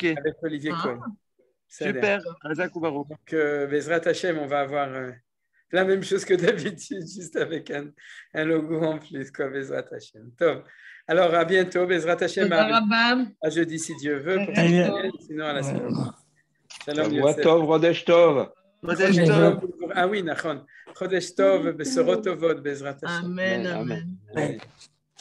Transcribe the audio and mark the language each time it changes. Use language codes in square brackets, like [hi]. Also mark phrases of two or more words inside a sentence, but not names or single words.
[fr] Avec Olivier Cohen. Super. Donc, [he] בעזרת השם, [fr] on va avoir la même chose que d'habitude, juste avec un logo en plus, quoi, [he] בעזרת השם. [fr] Top. Alors, à bientôt, [he] בעזרת השם. [fr] À jeudi, si Dieu veut. Pour sinon, à la semaine. [he] שלום יוסף. חודש טוב. [fr] Ah oui, Nachon. [he] חודש טוב בשורות טובות בעזרת השם. אמן אמן.